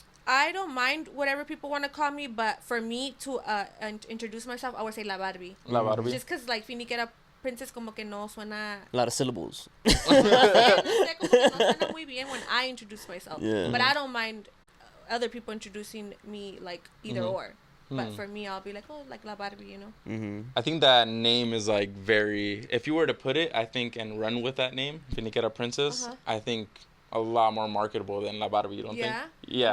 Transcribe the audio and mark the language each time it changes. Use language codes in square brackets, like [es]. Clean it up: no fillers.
[en] I don't mind whatever people want to call me, but for me to introduce myself, I would say LaaBarbie. LaaBarbie. Just because like Finikera Princess [es] como que no suena... [en] A lot of syllables. [es] No sé, como que no suena muy bien [en] when I introduce myself. Yeah. But I don't mind other people introducing me like either or. But for me, I'll be like, oh, like LaaBarbie, you know. I think that name is like very. If you were to put it, I think, and run with that name, Finikera Princess, I think a lot more marketable than LaaBarbie. You don't think? Yeah.